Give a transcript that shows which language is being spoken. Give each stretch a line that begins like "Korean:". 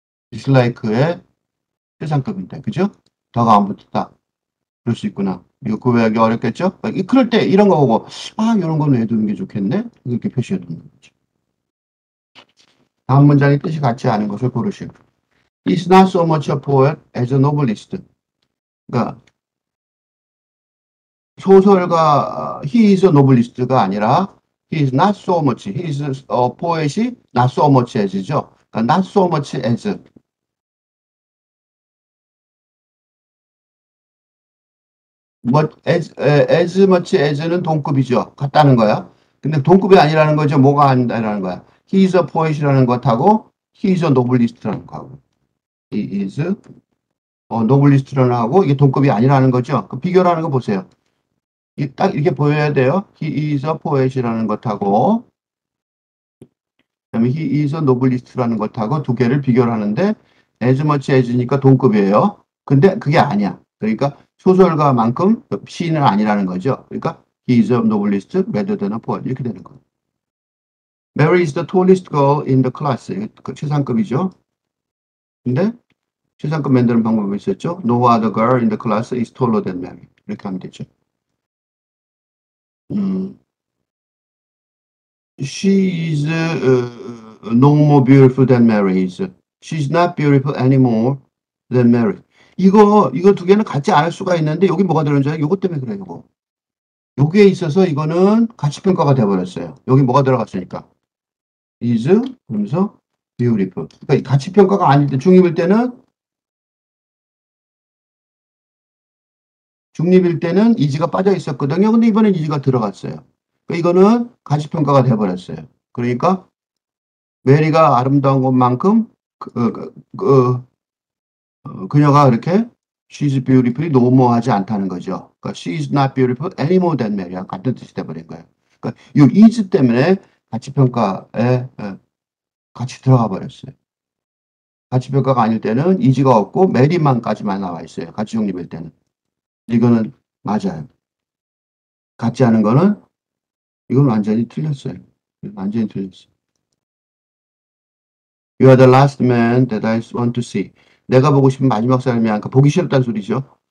Korean: 디slike의 최상급인데, 그죠? 더가 안 붙었다. 그럴 수 있구나. 이거 구별하기 어렵겠죠? 그럴 때 이런 거 보고, 이런 건 외워두는 게 좋겠네? 이렇게 표시해 두는 거죠. 다음 문장의 뜻이 같지 않은 것을 고르시오.
English: Is not so much a poet as a novelist.
Korean: 그러니까 소설가
English: he is a novelist가 아니라 he is not so much, he is a poet이 not so much as죠.
Korean: 그러니까 not so much as as much as는 동급이죠. 같다는 거야. 근데 동급이 아니라는 거죠. 뭐가 아니라는 거야.
English: He is a poet
Korean: 이라는 것하고 he is a novelist라는 거하고 he is a novelist라는 하고 이게 동급이 아니라는 거죠. 그 비교를 하는 거 보세요. 딱 이렇게 보여야 돼요.
English: He is a poet
Korean: 이라는 것하고 그다음에 he is a novelist라는 것하고 두 개를 비교를 하는데 as much as니까 동급이에요. 근데 그게 아니야. 그러니까 소설가만큼 시인은 아니라는 거죠. 그러니까
English: he is a novelist rather than a poet
Korean: 이렇게 되는 거예요.
English: Mary is the tallest girl in the class.
Korean: 그 최상급이죠. 근데 최상급 만드는 방법이 있었죠.
English: No other girl in the class is taller than Mary.
Korean: 이렇게 하면 되죠.
English: She is no more beautiful than Mary is. She's not beautiful anymore than Mary.
Korean: 이거 두 개는 같지 않을 수가 있는데 여기 뭐가 들어있는지 알아요? 요거 때문에 그래요. 요거. 여기에 있어서 이거는 가치평가가 돼버렸어요. 여기 뭐가 들어갔으니까. is 그러면서 beautiful. 그러니까 이 가치평가가 아닐 때 중립일 때는 is가 빠져 있었거든요. 근데 이번엔 is가 들어갔어요. 그러니까 이거는 가치평가가 돼버렸어요. 그러니까 메리가 아름다운 것만큼 그녀가 그렇게 she's beautiful이 노모하지 않다는 거죠. 그러니까
English: she's not beautiful any more than Mary
Korean: 랑 같은 뜻이 돼버린 거예요. 그러니까 이 is 때문에 가치평가에 같이 들어가 버렸어요. 가치평가가 아닐 때는 is가 없고 메리만까지만 나와 있어요. 가치중립일 때는. 이거는 맞아요. 같지 않은 거는 이건 완전히 틀렸어요. 완전히 틀렸어요.
English: You are the last man that I want to see.
Korean: 내가 보고 싶은 마지막 사람이야. 그러니까 보기 싫었다는 소리죠.